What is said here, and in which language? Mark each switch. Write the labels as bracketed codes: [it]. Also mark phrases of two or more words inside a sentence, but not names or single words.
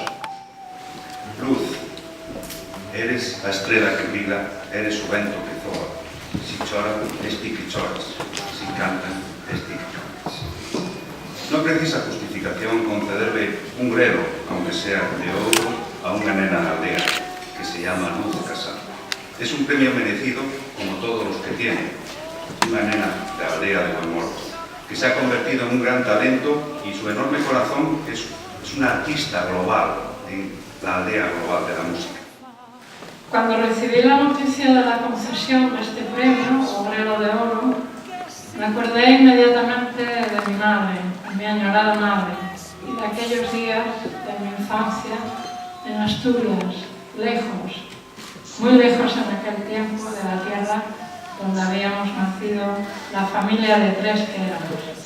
[gl] Luz, eres a estrela que brilha, eres o vento que zoa. Si chora, es ti que choras. Si cantan, es ti que cantas. Non precisa justificación concederle un grelo, [es] aunque sea [gl] de ouro, a unha nena da aldea, [es] que se llama [gl] Luz Casal. [es] Es un premio merecido como todos los que tiene. Una nena de la aldea de Buenmorto, que se ha convertido en un gran talento y su enorme corazón es una artista global en la aldea global de la música. Cuando recibí la noticia de la concesión de este premio, o Grelo de Oro, me acordé inmediatamente de mi madre, mi añorada madre, y de aquellos días de mi infancia en Asturias, lejos, muy lejos en aquel tiempo de la tierra donde habíamos nacido la familia de 3 que éramos.